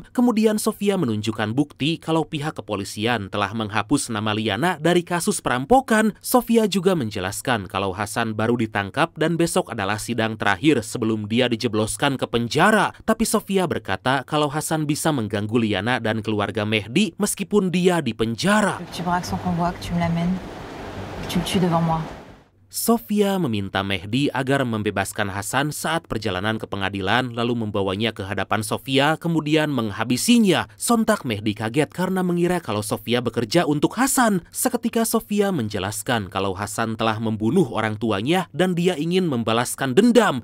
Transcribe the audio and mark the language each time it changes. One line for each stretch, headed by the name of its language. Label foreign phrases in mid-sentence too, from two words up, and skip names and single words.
Indonesian: Kemudian Sofia menunjukkan bukti kalau pihak kepolisian telah menghapus nama Liana dari kasus perampokan. Sofia juga menjelaskan kalau Hasan baru ditangkap dan besok adalah sidang terakhir sebelum dia dijebloskan ke penjara. Tapi Sofia berkata kalau Hasan bisa mengganggu Liana dan keluarga Mehdi meskipun dia di penjara.
French: Tu braques son convoi, que tu me l'amènes, que tu le tues devant moi.
Indonesian: Sofia meminta Mehdi agar membebaskan Hasan saat perjalanan ke pengadilan, lalu membawanya ke hadapan Sofia, kemudian menghabisinya. Sontak Mehdi kaget karena mengira kalau Sofia bekerja untuk Hasan. Seketika Sofia menjelaskan kalau Hasan telah membunuh orang tuanya dan dia ingin membalaskan dendam.